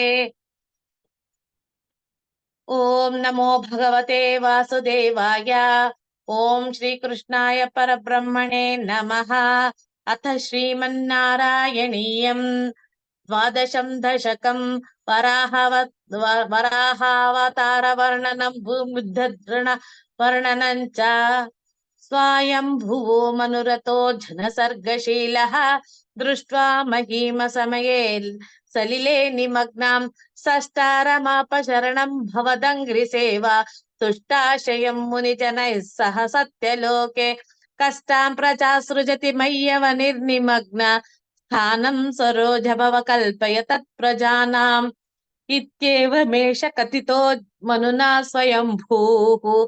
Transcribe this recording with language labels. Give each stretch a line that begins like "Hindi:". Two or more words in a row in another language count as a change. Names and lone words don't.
Sanskrit: ओम नमो भगवते वासुदेवाय ओम श्री कृष्णाय परब्रह्मणे नमः अथ श्रीमन्नारायणीयम् द्वादशं दशकम् వరాహావతార వర్ణనం భూముద్ధరణ వర్ణనం చ స్వయంభువో మనురతో జనసర్గశీలః దృష్ట్వా మహీమ సమయే సలిలే నిమగ్నాం సష్టారమాపశరణం భవదంగ్రి సేవా తుష్టాశయం మునిజనైః సహ సత్యలోకే కష్టాం ప్రజా సృజతి మయ్యవ నిర్నిమగ్న స్థానం సరోజ భవ కల్పయ తత్ ప్రజానాం ఇత్యేవమేష కథితో మనునా స్వయంభూః